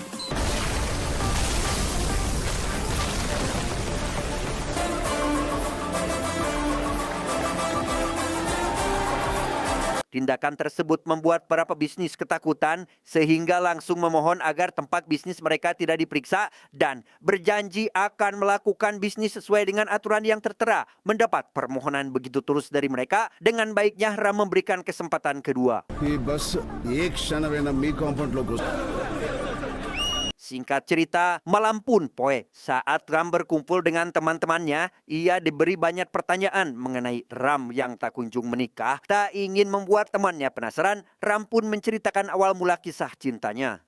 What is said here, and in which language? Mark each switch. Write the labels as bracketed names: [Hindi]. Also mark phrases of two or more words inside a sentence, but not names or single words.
[Indonesian] Tindakan tersebut membuat para pebisnis ketakutan sehingga langsung memohon agar tempat bisnis mereka tidak diperiksa dan berjanji akan melakukan bisnis sesuai dengan aturan yang tertera. Mendapat permohonan begitu tulus dari mereka, dengan baiknya Ram memberikan kesempatan kedua. [Telugu] ఈ బస్ ఏ క్షణమైనా మీ కాంపౌండ్ లోకి [Indonesian] Singkat cerita, malam pun poe saat Ram berkumpul dengan teman-temannya, ia diberi banyak pertanyaan mengenai Ram yang tak kunjung menikah. Tak ingin membuat temannya penasaran, Ram pun menceritakan awal mula kisah cintanya.